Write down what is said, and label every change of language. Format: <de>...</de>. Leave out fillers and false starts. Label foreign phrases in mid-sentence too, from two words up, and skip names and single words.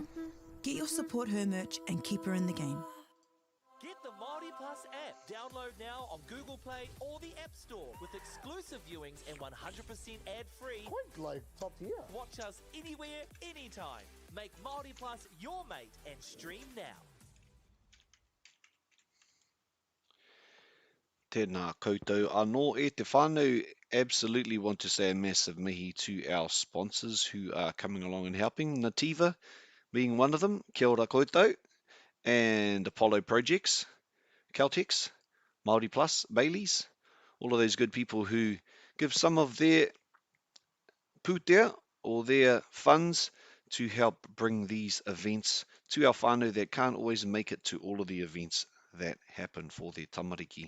<en>Get your Support Her merch and keep her in the game. Get the MāORI Plus app. Download now on Google Play or the App Store with exclusive viewings and 100% ad-free. Quite like top tier. Watch us anywhere, anytime. Make MāORI Plus your mate and stream now.</en> <mi>Tēnā koutou anō e te whānau.</mi> <en>Absolutely want to say a massive mihi to our sponsors who are coming along and helping. Nativa being one of them.</en> <mi>Kia ora koutou.</mi> <en>And Apollo Projects, Caltex, MāORI Plus, Bailey's, all of those good people who give some of their pūtea or their funds to help bring these events to our whānau that can't always make it to all of the events that happen for their tamariki.</en>